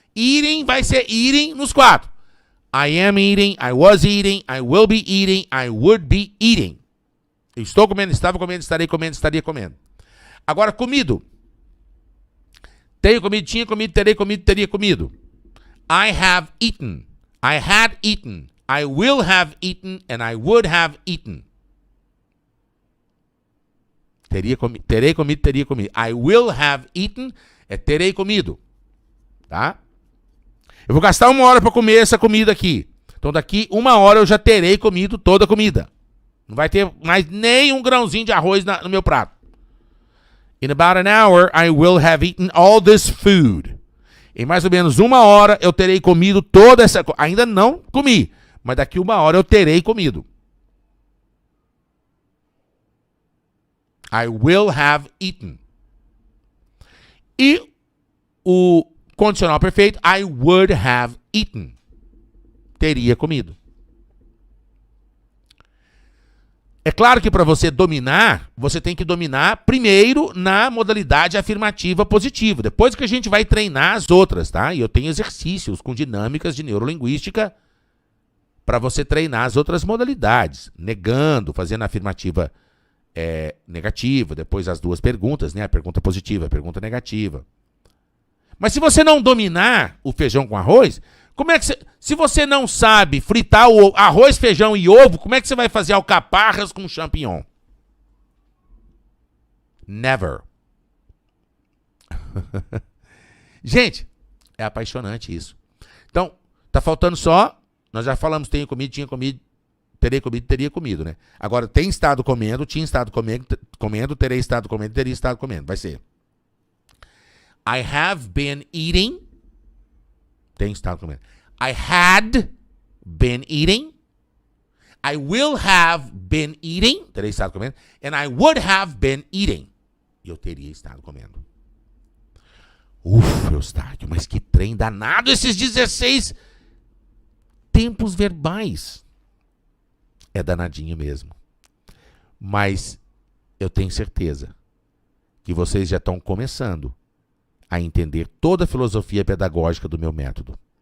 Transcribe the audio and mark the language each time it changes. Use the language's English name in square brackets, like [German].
[English] Eating [Portuguese] vai ser [English] eating [Portuguese] nos 4. [English] I am eating. I was eating. I will be eating. I would be eating. [Portuguese] Eu estou comendo, estava comendo, estarei comendo, estaria comendo. Agora, comido. Tenho comido, tinha comido, terei comido, teria comido. [English] I have eaten. I had eaten. I will have eaten and I would have eaten. [Portuguese] Terei comido, teria comido. [English] I will have eaten [Portuguese] é terei comido. Tá? Eu vou gastar 1 hora para comer essa comida aqui. Então daqui 1 hora eu já terei comido toda a comida. Não vai ter mais nem um grãozinho de arroz no meu prato. [English] In about an hour I will have eaten all this food. [Portuguese] Em mais ou menos 1 hora eu terei comido toda essa coisa. Ainda não comi. Mas daqui 1 hora eu terei comido. [English] I will have eaten. [Portuguese] E o condicional perfeito, [English] I would have eaten. [Portuguese] Teria comido. É claro que para você dominar, você tem que dominar primeiro na modalidade afirmativa positiva. Depois que a gente vai treinar as outras, tá? E eu tenho exercícios com dinâmicas de neurolinguística para você treinar as outras modalidades, negando, fazendo a afirmativa negativa, depois as 2 perguntas, né? A pergunta positiva, a pergunta negativa. Mas se você não dominar o feijão com arroz, como é que se você não sabe fritar o arroz, feijão e ovo, como é que você vai fazer alcaparras com champignon? [English] Never. [Portuguese] Gente, é apaixonante isso. Então, tá faltando só. Nós já falamos, tenho comido, tinha comido, terei comido, teria comido, né? Agora, tem estado comendo, tinha estado comendo, terei estado comendo, teria estado comendo. Vai ser. [English] I have been eating. [Portuguese] Tem estado comendo. [English] I had been eating. I will have been eating, [Portuguese] terei estado comendo, [English] and I would have been eating. [Portuguese] E eu teria estado comendo. Eustáquio, mas que trem danado esses 16 tempos verbais. É danadinho mesmo. Mas eu tenho certeza que vocês já estão começando a entender toda a filosofia pedagógica do meu método.